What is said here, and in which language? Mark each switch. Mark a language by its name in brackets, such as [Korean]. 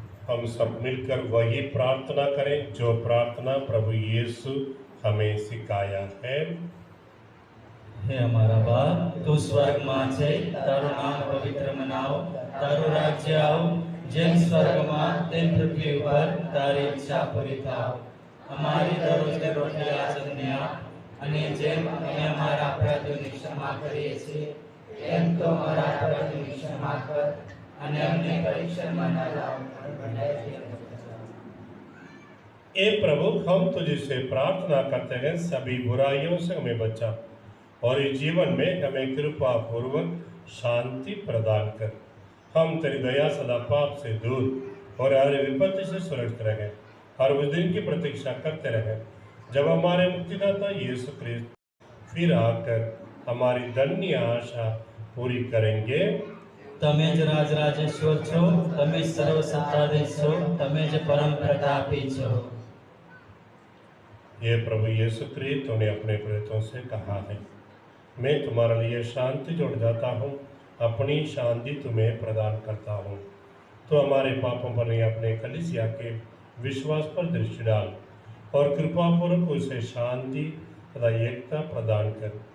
[Hindi] हम सब मिलकर वही प्रार्थना करें जो प्रार्थना प्रभु यीशु हमें सिखाया है। [Gujarati] हे हमारा बाप, तू स्वर्ग में छे, तारो नाम पवित्र मनाओ, तारो राज्य आओ, जेम स्वर्ग में तेम पृथ्वी पर तारी इच्छा पूरी थाओ। અમારી દરરોજની રોટલી આજને આપ, અને જેમ અમે અમારા અપરાધોની ક્ષમા કરીએ છીએ એમ તો અમારા અપરાધોની ક્ષમા કર, અને અમને પરીક્ષામાં ન લાવ, પણ ભલાઈથી અમને બચાવ। [Hindi] ए प्रभु, हम तुझसे प्रार्थना करते हैं सभी बुराइयों से हमें बचा और इस जीवन में हमें कृपा पूर्वक शांति प्रदान कर। हम तेरी दया सदा पाप से दूर और हर विपत्ति से सुरक्षित रहें, हर उस दिन की प्रतीक्षा करते रहें जब हमारे मुक्तिदाता यीशु क्रिस्त फिर आकर हमारी धन्य आशा पूरी करेंगे। [Gujarati] તમે જ રાજરાજેશ્વર છો, તમે જ સર્વસત્તાધીશ છો, તમે જ પરમ પ્રતાપી છો। [Hindi] ये प्रभु यीशु क्रिस्त ने अपने प्रेरितों से कहा है, मैं तुम्हारे लिए शांति जोड़ जाता हूँ, अपनी शांति तुम्हें प्रदान करता हूँ। तो हमारे पापों पर नहीं, अपने कलीसिया के विश्वास पर दृष्टि डाल और कृपापूर्वक उसे शांति तथा एकता प्रदान कर।